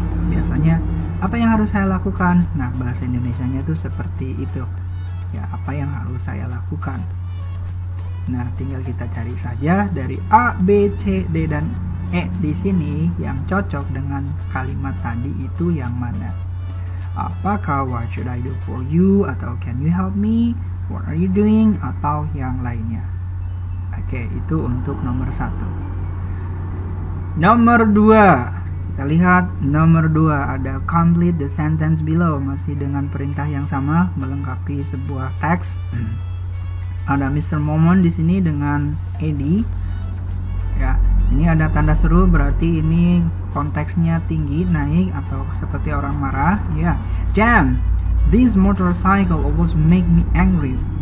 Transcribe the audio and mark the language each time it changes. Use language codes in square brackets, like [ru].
[id] Biasanya apa yang harus saya lakukan? Nah, bahasa Indonesianya itu seperti itu. Ya, apa yang harus saya lakukan? Nah, tinggal kita cari saja dari A, B, C, D, dan E di sini yang cocok dengan kalimat tadi itu yang mana. [en] Apakah what should I do for you? Atau can you help me? What are you doing? [id] Atau yang lainnya. Oke, itu untuk nomor 1. Nomor 2. Kita lihat nomor 2 ada [en] complete the sentence below. [id] Masih dengan perintah yang sama melengkapi sebuah teks. Ada Mr. Momon di sini dengan Eddie. Ya, ini ada tanda seru berarti ini konteksnya tinggi, naik atau seperti orang marah. [en] Ya, Jam, this motorcycle always make me angry.